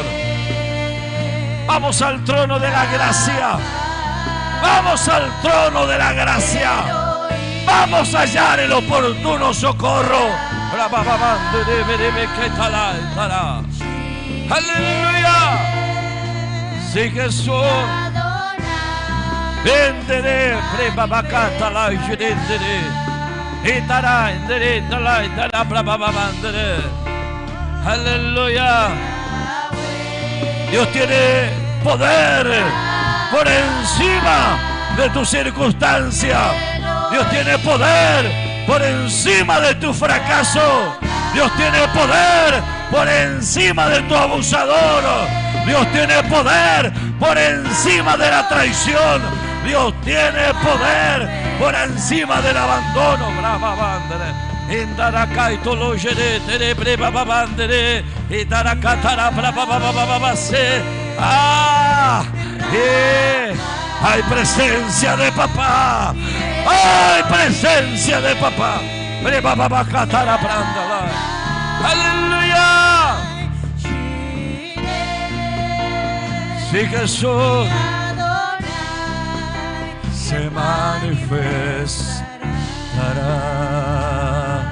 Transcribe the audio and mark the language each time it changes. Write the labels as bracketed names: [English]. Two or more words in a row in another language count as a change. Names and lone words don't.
[Spanish] Vamos al trono de la gracia. Vamos al trono de la gracia. Vamos a hallar el oportuno socorro. Aleluya. Sí, Jesús. Vendere, prebabacata la jedendere. Itara, endere, tala, itara, brababandere. Aleluya. Dios tiene poder por encima de tu circunstancia. Dios tiene poder por encima de tu fracaso. Dios tiene poder por encima de tu abusador. Dios tiene poder por encima de la traición. Dios tiene poder por encima del abandono. Brava bandere. Indarakaito lo jere tere breva bandere. Indarakatara brava baba se. Hay presencia de papá. Hay presencia de papá. Breva baba katara brandala. Aleluya. Sí, Jesús se manifestará.